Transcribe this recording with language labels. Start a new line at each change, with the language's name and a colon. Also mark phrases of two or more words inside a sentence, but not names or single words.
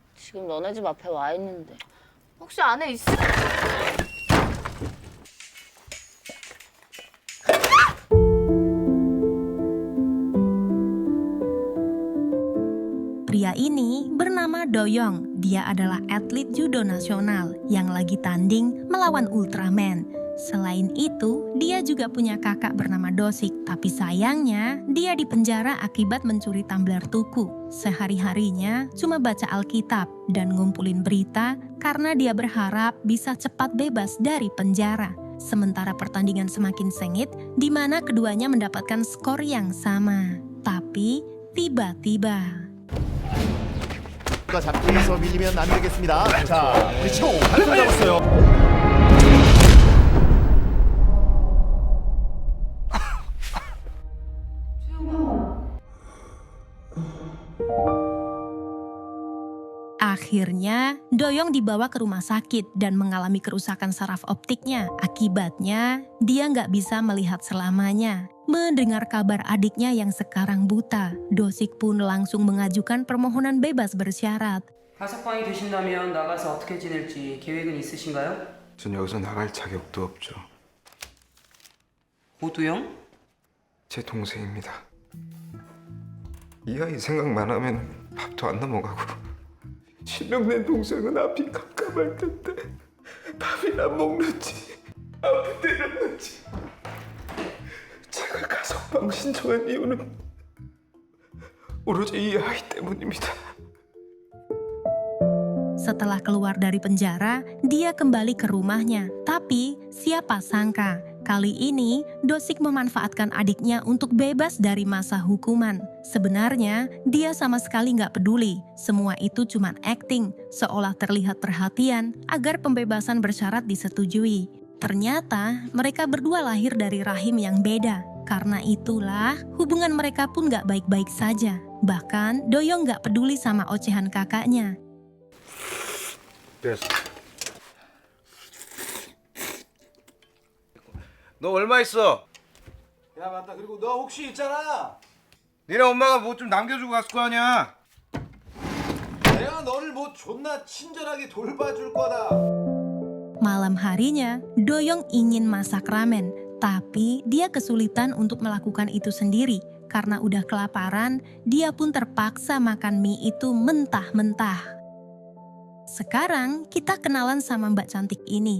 Korean: 지금 너네 집 앞에 와 있는데. 혹시 안에 있어?
Indonesian: Pria ini bernama Doyoung. Dia adalah atlet judo nasional yang lagi tanding melawan Ultraman. Selain itu, dia juga punya kakak bernama Dosik. Tapi sayangnya, dia dipenjara akibat mencuri tumbler tuku. Sehari-harinya cuma baca Alkitab dan ngumpulin berita karena dia berharap bisa cepat bebas dari penjara. Sementara pertandingan semakin sengit, di mana keduanya mendapatkan skor yang sama. Tapi, tiba-tiba
Korean: 잡기 위해서 밀리면 안 되겠습니다. 자, 그렇죠. 잘 잡았어요.
Indonesian: Akhirnya, Doyoung dibawa ke rumah sakit dan mengalami kerusakan saraf optiknya. Akibatnya, dia nggak bisa melihat selamanya. Mendengar kabar adiknya yang sekarang buta, Dosik pun langsung mengajukan permohonan bebas bersyarat.
Korean: 가석방이 되신다면 나가서 어떻게 지낼지 계획은 있으신가요? 전 여기서 나갈 자격도 없죠. 오두영? 제 동생입니다. 이 아이 생각만 하면 밥도 안 넘어가고 실명된 동생은 앞이 깜깜할 텐데 밥이나 먹는지 아무 데나 는지 제가 가석방 신청한 이유는 오로지 이 아이 때문입니다.
Indonesian: Setelah keluar dari penjara, dia kembali ke rumahnya. Tapi, siapa sangka, kali ini Dosik memanfaatkan adiknya untuk bebas dari masa hukuman. Sebenarnya, dia sama sekali nggak peduli. Semua itu cuma acting, seolah terlihat perhatian agar pembebasan bersyarat disetujui. Ternyata, mereka berdua lahir dari rahim yang beda. Karena itulah, hubungan mereka pun nggak baik-baik saja. Bahkan, Doyoung nggak peduli sama ocehan kakaknya.
Korean: 됐어. 너 얼마 있어? 야, 맞다. 그리고 너 혹시 있잖아. 니네 엄마가 뭐 좀 남겨주고 갔을 거 아니야? 내가 너를 뭐 존나 친절하게 돌봐줄 거다.
Indonesian: Malam harinya, Doyoung ingin masak ramen, tapi dia kesulitan untuk melakukan itu sendiri. Karena udah kelaparan, dia pun terpaksa makan mie itu mentah-mentah. Sekarang kita kenalan sama Mbak cantik ini.